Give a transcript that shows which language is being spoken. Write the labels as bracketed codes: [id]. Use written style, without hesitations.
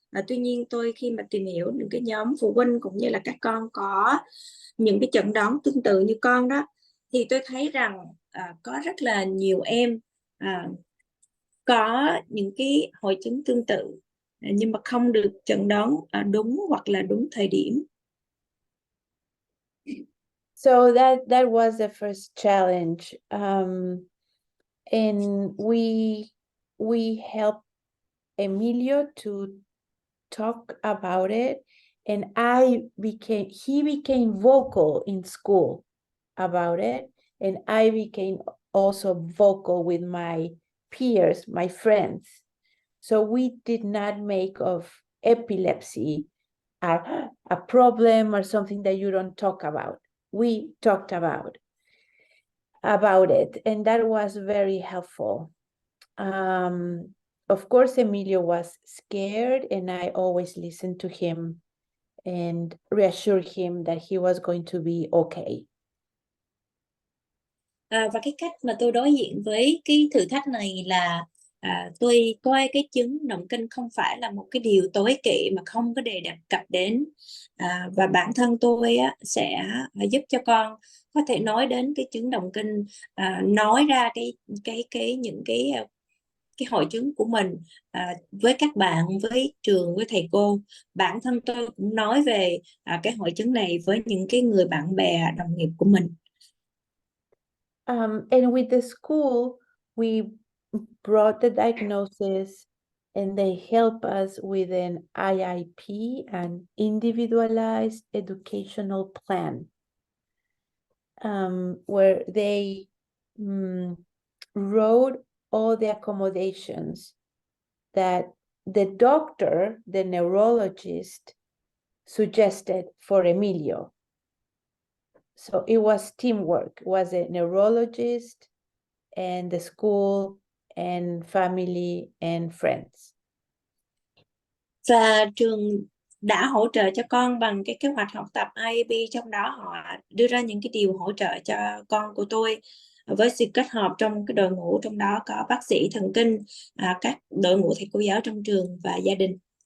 [vi] Tuy nhiên tôi khi mà tìm hiểu những cái nhóm phụ huynh cũng như là các con có những cái chẩn đoán tương tự như con đó, thì tôi thấy rằng có rất là nhiều em có những cái hội chứng tương tự nhưng mà không được chẩn đoán đúng hoặc là đúng thời điểm. [en] So that was the first challenge, and we helped Emilio to talk about it, and he became vocal in school about it, and I became also vocal with my peers, my friends. So we did not make of epilepsy a problem or something that you don't talk about. We talked about it, and that was very helpful. Of course, Emilio was scared, and I always listened to him and reassured him that he was going to be okay. [vi] Và cái cách mà tôi đối diện với cái thử thách này là tôi coi cái chứng động kinh không phải là một cái điều tối kỵ mà không có đề cập đến, và bản thân tôi sẽ giúp cho con có thể nói đến cái chứng động kinh, nói ra những cái hội chứng của mình với các bạn, với trường, với thầy cô. Bản thân tôi cũng nói về cái hội chứng này với những cái người bạn bè, đồng nghiệp của mình. [en] And with the school, we brought the diagnosis, and they help us with an IIP, an individualized educational plan, where they wrote all the accommodations that the doctor, the neurologist, suggested for Emilio. So it was teamwork. It was a neurologist and the school and family and friends. [vi] Và trường đã hỗ trợ cho con bằng cái kế hoạch học tập IEP, trong đó họ đưa ra những cái điều hỗ trợ cho con của tôi với sự kết hợp trong cái đội ngũ, trong đó có bác sĩ thần kinh, các đội ngũ thầy cô giáo trong trường và gia đình.